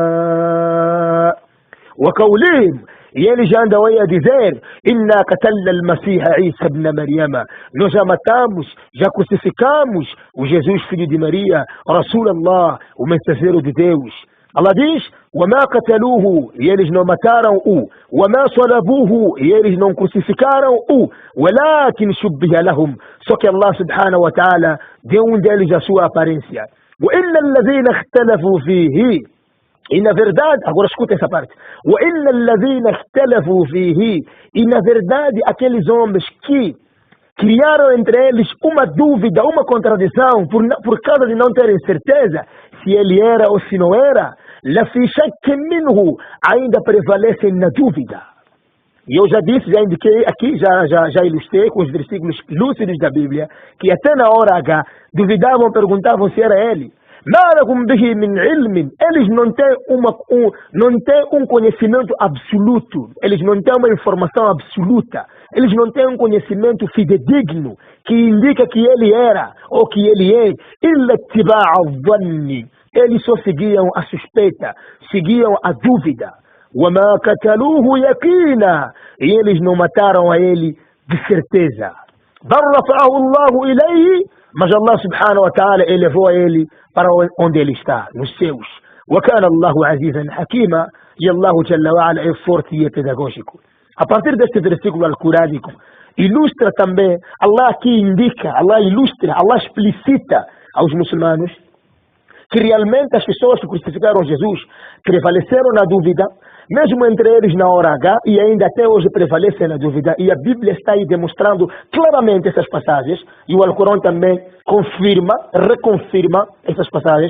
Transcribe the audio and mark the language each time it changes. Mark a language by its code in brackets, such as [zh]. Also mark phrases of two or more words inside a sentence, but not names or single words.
[pt] وقولهم eles já andam aí a dizer: [ar] إنا قتلنا المسيح عيسى ابن مريم. [pt] Nós já matamos, já crucificamos o Jesus, filho de Maria, [ar] رسول الله, [pt] o mensageiro de Deus. Allah diz: [ar] وَمَا قَتَلُوهُ, [pt] e eles não mataram o, [ar] وَمَا صَلَبُوهُ, [pt] e eles não crucificaram o, [ar] وَلَكِنْ شُبِّهَ لَهُمْ, [pt] só que Allah [ar] سبحانه وتعالى [pt] deu um deles a sua aparência. [ar] وَإِنَّ الَّذِينَ اخْتَلَفُوا فِيهِ, [pt] e na verdade, agora escuta essa parte, [ar] وَإِنَّ الَّذِينَ اخْتَلَفُوا فِيهِ, [pt] e na verdade aqueles homens que criaram entre eles uma dúvida, uma contradição, por causa de não terem certeza se ele era ou se não era, [ar] لَفِي شَكٍ مِّنْهُ, [pt] ainda prevalecem na dúvida. E eu já disse, já indiquei aqui, já ilustrei com os versículos lúcidos da Bíblia, que até na hora H duvidavam, perguntavam se era ele. Eles não têm um conhecimento absoluto, eles não têm uma informação absoluta, eles não têm um conhecimento fidedigno que indica que ele era ou que ele é. Eles só seguiam a suspeita, seguiam a dúvida. [ar] وَمَا قَتَلُوهُ يَقِينًا, [pt] e eles não mataram a ele de certeza. [ar] بَلْ رَفَعَهُ اللَّهُ إِلَيْهِ, [pt] mas Allah [ar] سبحانه وتعالى [pt] elevou a ele para onde ele está, nos céus. [ar] وَكَانَ اللَّهُ عَزِيزًا حَكِيمًا, [pt] e Allah [ar] جل وعلا [pt] é forte e é pedagógico. A partir deste versículo alcorânico, ilustra também, Allah aqui indica, Allah ilustra, Allah explicita aos muçulmanos que realmente as pessoas que crucificaram Jesus prevaleceram na dúvida, mesmo entre eles na hora H, e ainda até hoje prevalecem na dúvida, e a Bíblia está aí demonstrando claramente essas passagens, e o Alcorão também confirma, reconfirma essas passagens.